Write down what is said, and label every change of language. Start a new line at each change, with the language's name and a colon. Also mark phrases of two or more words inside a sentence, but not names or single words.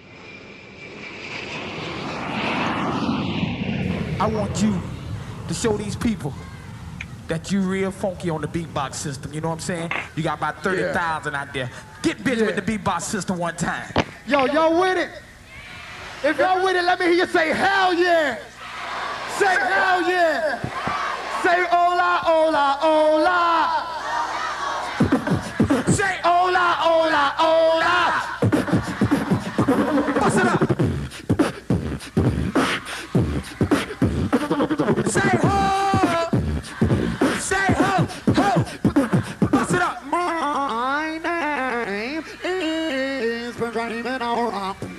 English: I want you to show these people that you real funky on the beatbox system. You know what I'm saying? You got about 30,000 out there. Get busy with the beatbox system one time. Yo, y'all with it? If y'all with it, let me hear you say hell yeah. Say hell yeah. Say
Spanish: hola, hola, hola.
English: Say
Spanish: Hola, hola, hola.
English: bust it up. Say ho. Say ho, ho. Bust it up. My name is Benjamin Aura.